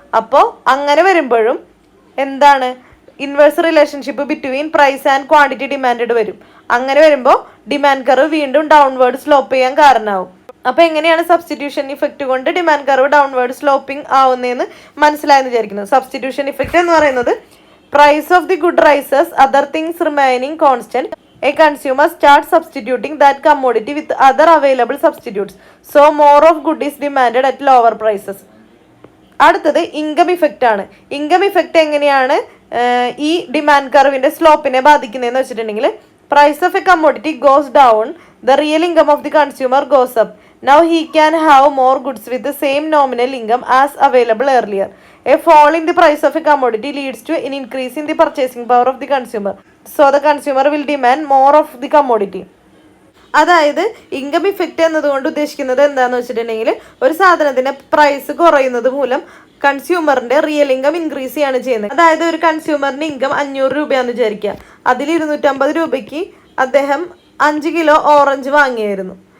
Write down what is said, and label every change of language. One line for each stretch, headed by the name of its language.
Malayalam: അപ്പോൾ അങ്ങനെ വരുമ്പോഴും എന്താണ് inverse relationship between price and quantity demand വരും. അങ്ങനെ വരുമ്പോൾ ഡിമാൻഡ് കർവ് വീണ്ടും ഡൗൺവേർഡ് സ്ലോപ്പ് ചെയ്യാൻ കാരണമാവും. അപ്പോൾ എങ്ങനെയാണ് സബ്സ്റ്റിറ്റ്യൂഷൻ ഇഫക്റ്റ് കൊണ്ട് ഡിമാൻഡ് കർവ് ഡൗൺവേർഡ് സ്ലോപ്പിംഗ് ആവുന്നതെന്ന് മനസ്സിലായെന്ന് വിചാരിക്കുന്നു. സബ്സ്റ്റിറ്റ്യൂഷൻ ഇഫക്റ്റ് എന്ന് പറയുന്നത്
English: price of the good rises, other things remaining constant, a consumer starts substituting that commodity with other available substitutes. So more of good is demanded at lower prices.
Malayalam: അടുത്തത് income effect ആണ്. Income effect എങ്ങനെയാണ് ഈ demand കർവിൻ്റെ സ്ലോപ്പിനെ ബാധിക്കുന്നതെന്ന് വെച്ചിട്ടുണ്ടെങ്കിൽ
English: Price of a commodity goes down, the real income of the consumer goes up. Now he can have more goods with the same nominal income as available earlier. A fall in the price of a commodity leads to an increase in the purchasing power of the consumer. So the consumer will demand more of the commodity.
Malayalam: അതായത് income effect എന്നതുകൊണ്ട് ഉദ്ദേശിക്കുന്നത് എന്താണെന്ന് വെച്ചിട്ടുണ്ടെങ്കിൽ ഒരു സാധനത്തിൻ്റെ price കുറയുന്നത് മൂലം കൺസ്യൂമറിൻ്റെ real income increase ചെയ്യാണ് ചെയ്യുന്നത്. അതായത് ഒരു കൺസ്യൂമറിൻ്റെ ഇൻകം 500 രൂപയാണെന്ന് വിചാരിക്കുക. അതിൽ 250 രൂപയ്ക്ക് അദ്ദേഹം 5 കിലോ ഓറഞ്ച് വാങ്ങിയായിരുന്നു.